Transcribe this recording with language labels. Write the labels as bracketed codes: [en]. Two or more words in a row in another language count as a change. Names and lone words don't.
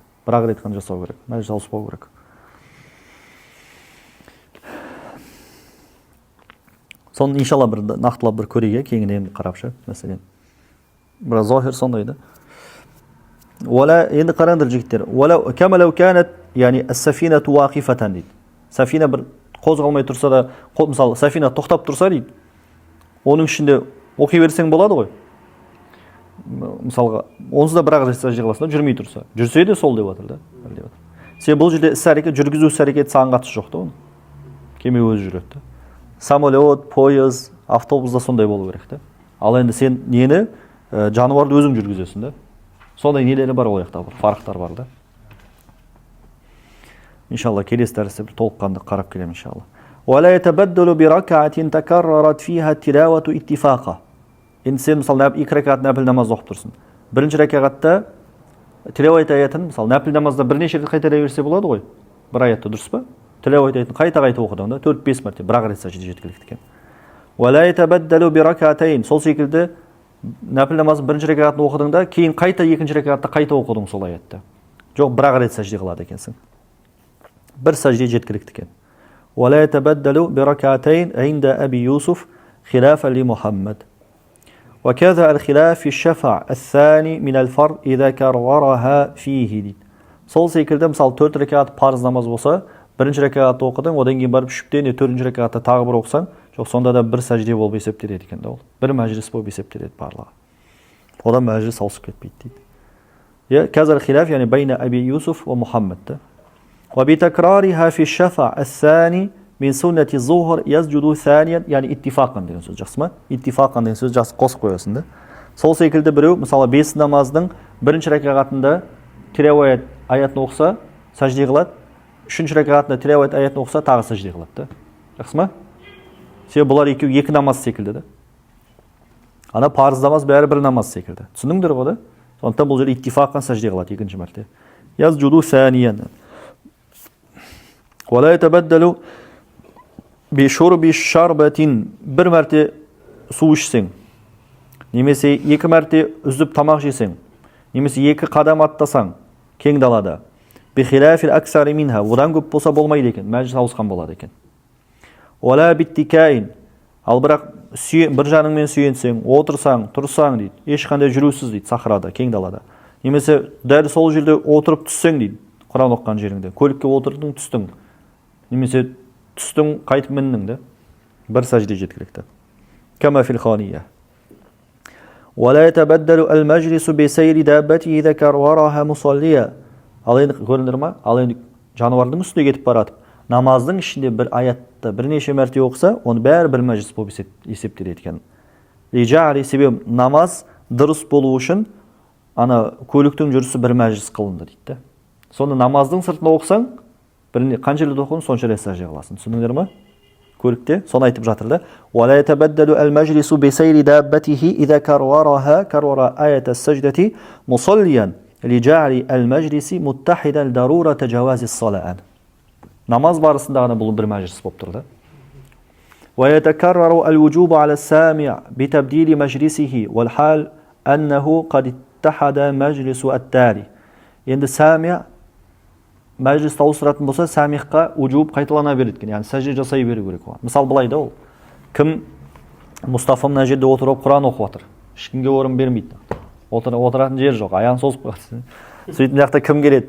[kk] Бірақ айтқан жасау керек. Мәжіліс ауыспау керек. Соны иншалла бір нақтылап бір көрейік, кеңінен қарапшы, мәселен. Бірақ зохир сондай да. Енді қараңдар жігіттер. [ar] كما لو كانت, [kk] яғни [ar] السفينة واقفةً [kk] дейді. Сафина бір қозғалмай тұрса да, мысалы, сафина тоқтап тұрса дейді, оның ішінде оқи берсең болады ғой. Мысалға, онсыз да бірақ сәжде қыласың да, жүрмей тұрса. Жүрсе де сол деп отыр да. Себебі бұл жерде іс-әрекет, жүргізу іс-әрекет саған қатысы жоқ та оны. Кеме өзі жүреді. Самолет, пойыз, автобуста сондай болу керек та. Ал енді сен нені жануарды өзің жүргізесің да. Сондай нелері бар ол жақта, фарықтар бар да. İnşallah келесі дәрісте бір толыққанды қарап келем иншалла. [ar] ولا يتبدل بركعة تكررت فيها التلاوة اتفاقا. [kk] Енді сен мысалы екі ракат нәпіл намаз оқып тұрсың. Бірінші ракатта тилауат аятын, мысалы нәпіл намазда бірнеше рет қайталай берсе болады ғой. Бір аятты дұрыс па? Тилауат аятын қайта оқыдың да 4-5 мәрте бірақ рет сәжде жеткілікті екен. [ar] ولا يتبدل بركعتين. [kk] Сол секілді нәпіл намазын бірінші ракатын оқыдың да кейін қайта екінші ракатта қайта оқыдың сол аятты. Жоқ, бірақ рет сәжде қылады екенсің. Bir secde жеткілікті екен. [ar] ولا يتبدل بركعتين عند أبي يوسف خلافا لمحمد. وكذا الخلاف في الشفع الثاني من الفرض إذا كررها فيه дейді. [kk] Сол секілді мысалы 4 ракат парыз намаз болса, бірінші ракатты оқыдың, одан кейін барып үшіптен 4-ші ракатты тағы бір оқысаң, жоқ сонда да бір сәжде болып есептеледі екен да ол. Бір мәжіліс болып есептеледі барлығы. Одан мәжіліс ауысып кетпейді дейді. [ar] كذا الخلاف يعني بين أبي يوسف ومحمد. وبتكرارها في الشفع الثاني من سنة الظهر يسجد ثانيا يعني اتفاقا [kk] деген сөз жақсы ма? Итtifaqan деген сөз жақсы қосып қоясың да. Сол секілді біреу мысалы 5 намаздың бірінші ракатында тилауат аятын оқыса, сәжде қылады. 3-ші ракатында тилауат аятын оқыса, тағы сәжде қылады да. Жақсы ма? Себебі бұлар екеуі екі намаз секілді да. Ана парыз намаз бәрі бір намаз секілді. Түсіндіңдер ғой да? Сондықтан бұл жерде итtifaqan сәжде қылады екінші мәрте. [ar] يسجد ثانيا. ولا يتبدل بشرب شربة. [kk] Bir mәрте су ішсең, немесе 2 мәрте үзіп тамақ жесең, немесе 2 қадам аттасаң, кең далада. [ar] بخلاف الأكثر منها. [kk] Одан көп болса болмайды екен, мәжіліс ауысқан болады екен. [ar] ولا باتكاء. [kk] Ал бірақ бір жаныңмен сүйенсең, отырсаң, тұрсаң дейді, ешқандай жүрусіз дейді, сахрада, кең далада. Немесе дәл сол жерде отырып түссең дейді, Құран оқыған жеріңде. Көлікке отырдың, түстің. Немесе түстің, қайтып міндің де. Бір сәжде жеткілікті. [ar] كما في الخانية. ولا يتبدل المجلس بسير دابته إذا كررها مصليا. [kk] Ал енді көрдіңдер ме? Ал енді жануардың үстіне кетіп баратып, намаздың ішінде бір аятты бірнеше мәрте оқыса, оны бәрі бір мәжіліс болып есептеледі екен. Себебі намаз дұрыс болу үшін ана көліктің жүрісі бір мәжіліс қылынды дейді. Соны намаздың сыртында оқысаң, қанша рет оқыдың, сонша рет сәжде қыласың. Түсіндіңдер ме? Көлікте соны айтып жатыр да. [ar] ولا يتبدل المجلس بسير دابته إذا كرر آية السجدة مصليا لجعل المجلس متحدا ضرورة جواز الصلاة. [kk] Намаз барысында ғана бұл бір мәжіліс болып тұрды. [ar] ويتكرر الوجوب على السامع بتبديل مجلسه والحال أنه قد اتحد مجلس التالي. [kk] Енді сәмия мәжілісті ауыстыратын болса, сәмиққа уджуб қайталана береді екен, яғни сәжде жасай беру керек оған. Мысал былай да ол. Кім Мұстафа мына жерде отырып Құран оқып отыр. Ешкімге орын бермейді. Отыратын жер жоқ, аяғын созып қойған. Сөйтіп жақта кім келеді?